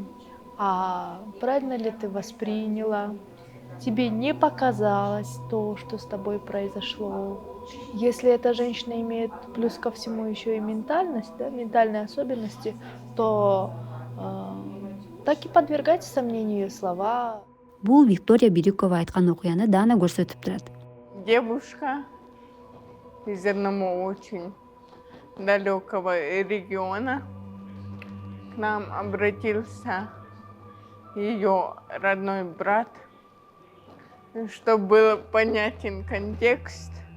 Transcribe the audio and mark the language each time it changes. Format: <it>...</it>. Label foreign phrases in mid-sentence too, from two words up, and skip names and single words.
<ru>А правильно ли ты восприняла? Тебе не показалось то, что с тобой произошло? Если эта женщина имеет плюс ко всему еще и ментальность, да, ментальные особенности, то так и подвергать сомнению ее слова.</ru> <ky>Бул Виктория Бирюкова айткан окуяны Дана көрсөтүп турат.</ky> <ru>Девушка из одного очень далекого региона к нам обратился ее родной брат, чтобы был понятен контекст.</ru>